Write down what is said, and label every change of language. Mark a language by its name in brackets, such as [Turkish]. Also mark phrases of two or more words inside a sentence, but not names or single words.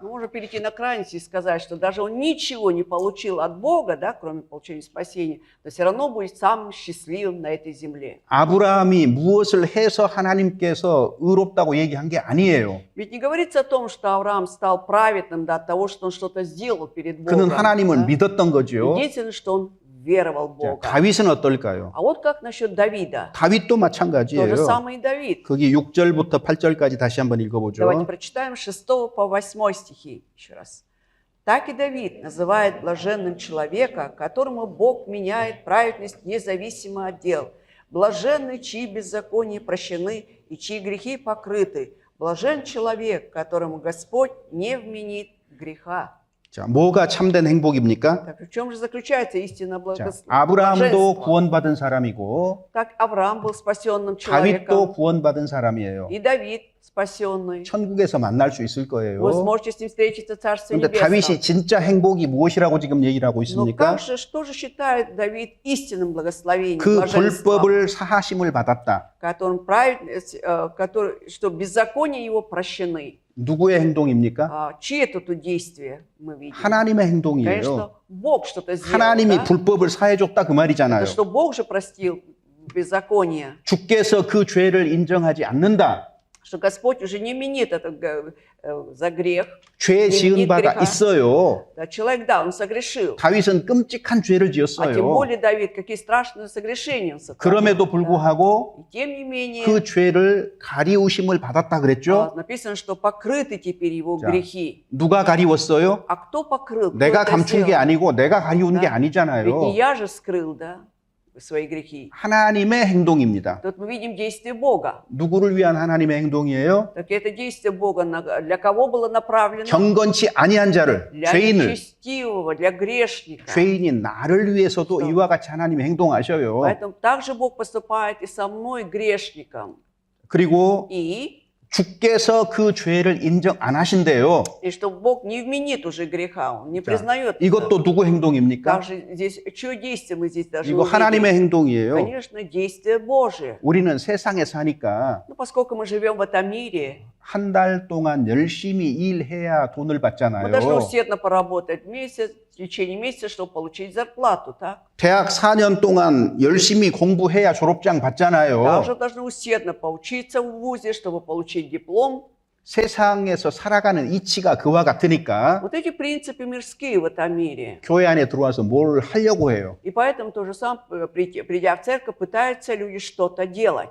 [Russian] Мы можем перейти на крайность и сказать, что даже он ничего не получил от Бога, да, кроме получения спасения, но все равно будет самым счастливым на этой земле. [Korean] 아브라함이 무엇을 해서 하나님께서 의롭다고 얘기한 게 아니에요. [Russian] Ведь не говорится о том, что Авраам стал праведным до того, что он что-то сделал перед [Korean] 그는 [Russian] Богом. [Korean] 하나님을 [Russian] да. [Korean] 믿었던 거죠. [Russian] Единственное, что он веровал в [Korean] 자, [Russian] Бога. [Korean] 다윗은 어떨까요? [Russian] А вот как насчет Давида? [Korean] 다윗도 [Russian] То же [Korean] 마찬가지예요. [Russian] самое и Давид. [Korean] 거기 6절부터 8절까지 다시 한번 읽어보죠. [Russian] Давайте прочитаем с 6 по 8 стихи еще раз. Так и Давид называет блаженным человека, которому Бог меняет праведность независимо от дел. Блаженный, чьи беззакония прощены и чьи грехи покрыты. Блажен человек, которому Господь не вменит греха. [Korean] 자, 뭐가 참된 행복입니까? [Russian] Так в чем же заключается истинное [Korean] 자, 아브라함도 [Russian] блаженство? [Korean] 구원받은 사람이고 [Russian] Так Авраам был спасенным [Korean] 다윗도 [Russian] человеком, [Korean] 구원받은 사람이에요. [Russian] и Давид спасенный. [Korean] 천국에서 만날 수 있을 거예요. [Russian] Вы сможете с ним встретиться в Царстве [Korean] 그런데 다윗이 [Russian] Небесном. [Korean] 진짜 행복이 무엇이라고 지금 얘기를 하고 [Russian] Но [Korean] 있습니까? [Russian] как же, что же считает Давид истинным благословением, [Korean] 그 [Russian] блаженством, [Korean] 불법을 사하심을 받았다. [Russian] которым что беззакония его прощены? [Korean] 누구의 행동입니까? [Russian] Чьи это тут действия мы видим? [Korean] 하나님의 행동이에요. [Russian] Конечно, Бог что-то сделал. [Korean] 하나님이 [Russian] да? [Korean] 불법을 사해줬다 그 말이잖아요. [Russian] Это что Бог же простил беззаконие, [Korean] 주께서 그 죄를 인정하지 않는다. [Russian] что Господь уже не вменит это за грех. [Korean] 죄 지은 바가 있어요. [Russian] Да, человек, да, он согрешил. [Korean] 다윗은 끔찍한 죄를 [Russian] А тем [Korean] 지었어요. [Russian] более Давид, какие страшные согрешения он сотворил. [Korean] 그럼에도 [Russian] да. [Korean] 불구하고 [Russian] И тем не менее, [Korean] 그 죄를 가리우심을 받았다 그랬죠. [Russian] написано, что покрыты теперь его [Korean] 자, [Russian] грехи. [Korean] 누가 가리웠어요? [Russian] А кто покрыл? Кто [Korean] 내가 [Russian] это [Korean] 감춘 게 [Russian] сделал? [Korean] 아니고 내가 가리운 게 [Russian] Да. Ведь [Korean] 아니잖아요. [Russian] не я же скрыл, да, свои грехи. [Korean] 하나님의 행동입니다. [Russian] Тут мы видим действие Бога. [Korean] 누구를 위한 하나님의 행동이에요? [Russian] Так это действие Бога для кого было направлено? [Korean] 경건치 아니한 자를, [Russian] Для [Korean] 죄인을, [Russian] нечестивого, для грешника. [Korean] 죄인인 나를 위해서도 [Russian] Что? [Korean] 이와 같이 하나님이 행동하셔요. [Russian] Поэтому также Бог поступает и со мной, грешником. [Korean] 그리고 [Russian] И [Korean] 주께서 그 죄를 인정 안 하신대요. [Russian] что Бог не вменит уже греха, Он не [Korean] 자, [Russian] признает. [Korean] 이것도 누구 행동입니까? [Russian] Также здесь, чье действие мы здесь даже [Korean] 이거 [Russian] увидим? [Korean] 하나님의 행동이에요. [Russian] Конечно, действие Божие. [Korean] 우리는 세상에 사니까 [Russian] Ну, поскольку мы живем в этом мире, [Korean] 한 달 동안 열심히 일해야 돈을 [Russian] мы должны [Korean] 받잖아요. [Russian] усердно поработать месяц, в течение месяца, чтобы получить зарплату, так? [Korean] 대학 4년 동안 열심히 공부해야 졸업장 받잖아요. [Russian] Также должны усердно поучиться в ВУЗе, чтобы получить диплом. [Korean] 세상에서 살아가는 이치가 그와 같으니까 [Russian] Вот эти принципы мирские в этом мире. [Korean] 교회 안에 들어와서 뭘 하려고 해요. [Russian] И поэтому тоже сам, придя в церковь, пытаются люди что-то делать.